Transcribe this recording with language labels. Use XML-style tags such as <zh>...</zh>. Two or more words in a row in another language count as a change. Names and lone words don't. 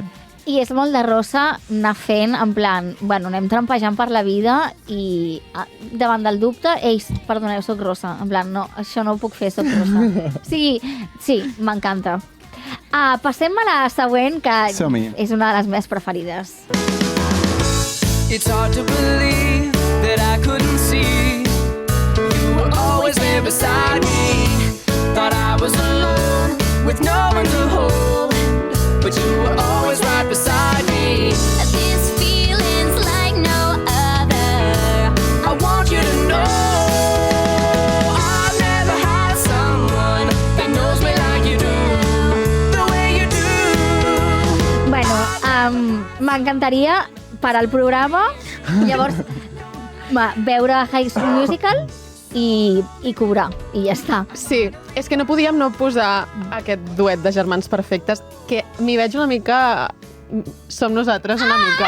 <ca>I és molt de rosa anar fent, en plan, bueno, anem trampejant per la vida i davant del dubte, perdoneu, soc rosa. En plan, no, això no ho puc fer, soc rosa. Sí, m'encanta. Passem a la següent, que Som-hi. és una de les meves preferides.</ca> <en>It's hard to believe that I couldn't see you were always there beside me. Thought I was alone with no one to hold, but you were always right beside me. This feeling's like no other. I want you to know I've never had someone that knows me like you do, the way you do.</en> <ca>Bueno, m'encantaria parar el programa, llavors veure High School Musical i cobrar, i ja està. Sí, és que no podíem no posar aquest duet de germans perfectes, que m'hi veig una mica... Som nosaltres una mica.</ca>